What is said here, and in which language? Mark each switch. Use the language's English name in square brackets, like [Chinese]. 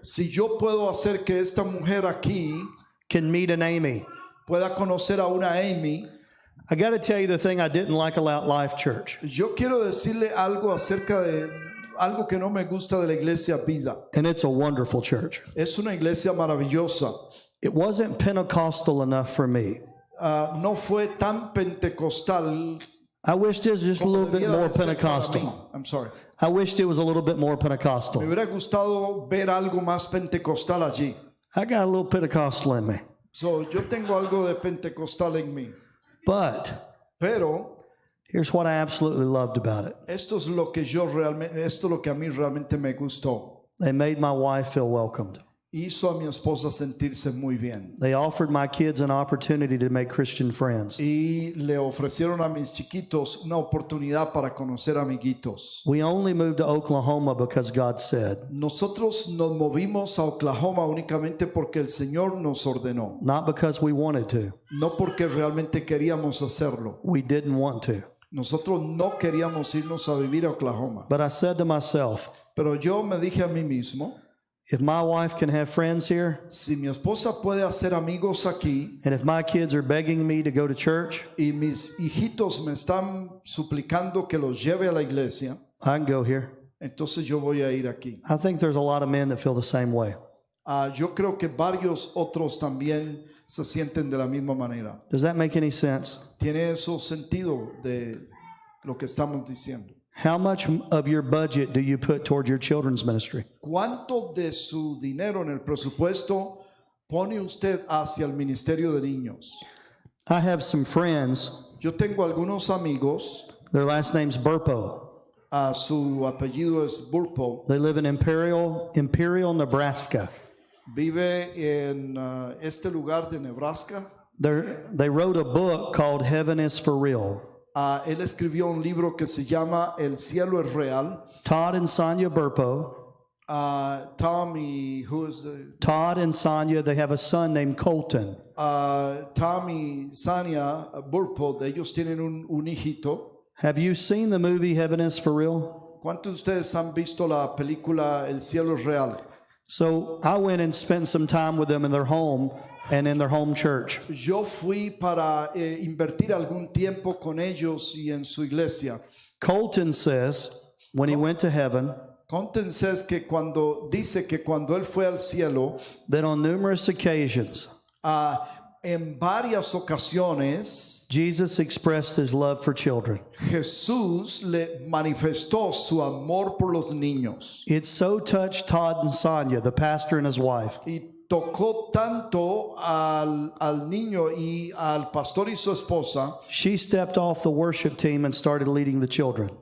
[Spanish] Si yo puedo hacer que esta mujer aquí [English] can meet an Amy, [Spanish] pueda conocer a una Amy, [English] I got to tell you the thing I didn't like about Life Church. [Spanish] yo quiero decirle algo acerca de algo que no me gusta de la iglesia Vida. [English] And it's a wonderful church. [Spanish] Es una iglesia maravillosa. [English] It wasn't Pentecostal enough for me. [Spanish] No fue tan pentecostal. [English] I wished it was just a [Spanish] como [English] little bit [Spanish] debiera [English] more [Spanish] de ser para mí. [English] Pentecostal. I'm sorry. I wished it was a little bit more [Spanish] Me [English] Pentecostal. [Spanish] hubiera gustado ver algo más pentecostal allí. [English] I got a little Pentecostal in me. [Spanish] So, yo tengo algo de pentecostal en mí. [English] But [Spanish] Pero [English] here's what I absolutely loved about it. [Spanish] esto es lo que a mí realmente me gustó. [English] They made my wife feel welcomed. [Spanish] Hizo a mi esposa sentirse muy bien. [English] They offered my kids an opportunity to make Christian friends. [Spanish] Y le ofrecieron a mis chiquitos una oportunidad para conocer amiguitos. [English] We only moved to Oklahoma because God said, [Spanish] Nosotros nos movimos a Oklahoma únicamente porque el Señor nos ordenó, [English] not because we wanted to. [Spanish] no porque realmente queríamos hacerlo. [English] We didn't want to. [Spanish] Nosotros no queríamos irnos a vivir a Oklahoma. [English] But I said to myself, [Spanish] Pero yo me dije a mí mismo, [English] If my wife can have friends here, [Spanish] Si mi esposa puede hacer amigos aquí [English] and if my kids are begging me to go to church, [Spanish] y mis hijitos me están suplicando que los lleve a la iglesia, [English] I can go here. [Spanish] entonces yo voy a ir aquí. [English] I think there's a lot of men that feel the same way. [Spanish] Yo creo que varios otros también se sienten de la misma manera. [English] Does that make any sense? [Spanish] ¿Tiene eso sentido de lo que estamos diciendo? [English] How much of your budget do you put toward your children's ministry? [Spanish] ¿Cuánto de su dinero en el presupuesto pone usted hacia el ministerio de niños? [English] I have some friends, [Spanish] Yo tengo algunos amigos, [English] their last name's Burpo. [Spanish] su apellido es Burpo, [English] They live in Imperial, Nebraska. [Spanish] vive en este lugar de Nebraska. [English] They wrote a book called Heaven is for Real. [Spanish] Él escribió un libro que se llama El cielo es real. [English] Todd and Sonia Burpo. [Spanish] Tom y [English] who is Todd and Sonia, they have a son named Colton. [Spanish] Tom y Sania Burpo, ellos tienen un hijito. [English] Have you seen the movie Heaven is for Real? [Spanish] ¿Cuántos de ustedes han visto la película El cielo es real? [English] So I went and spent some time with them in their home and in their home church. [Spanish] Yo fui para invertir algún tiempo con ellos y en su iglesia. [English] Colton says when he went to heaven [Spanish] Contense es que dice que cuando él fue al cielo, [English] that on numerous occasions [Spanish] en varias ocasiones [English] Jesus expressed his love for children. [Spanish] Jesús le manifestó su amor por los niños. [English] It so touched Todd and Sonia, the pastor and his wife, [Spanish] Y tocó tanto al niño y al pastor y su esposa [English] she stepped off the worship team and started leading the children.